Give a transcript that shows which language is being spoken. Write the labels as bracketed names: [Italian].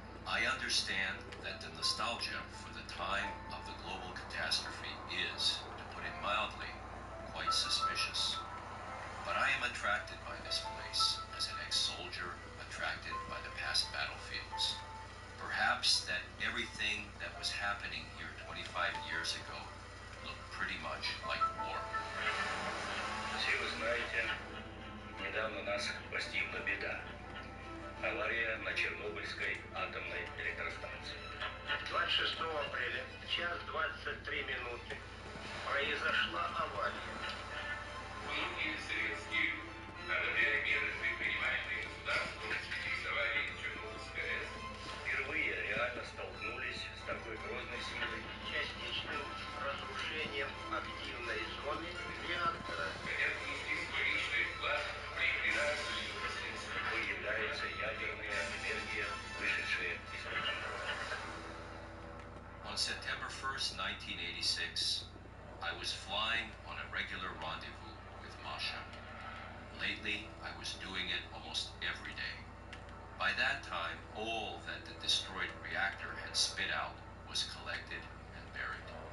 [English] I understand that the nostalgia for the time of the global catastrophe is, to put it mildly, quite suspicious. But I am attracted by this place as an ex-soldier attracted by the past battlefields. Perhaps that everything that was happening here 25 years ago looked pretty much like war. [Russian] Все вы знаете, недавно нас постигла беда. Авария на Чернобыльской атомной электростанции. 26 апреля, час 23 минуты, произошла авария. Многие советские одобряли меры, предпринимаемые государством в связи с аварией Чернобыльской АЭС. Впервые реально столкнулись с такой грозной силой. Частичным разрушением активной зоны реактора. Хотят внести свой личный вклад в ликвидацию его последствий. Появляется ядерная энергия, вышедшая из-под контроля. [English] On September 1st, 1986, I was flying on a regular rendezvous with Masha. Lately, I was doing it almost every day. By that time, all that the destroyed reactor had spit out was collected and buried.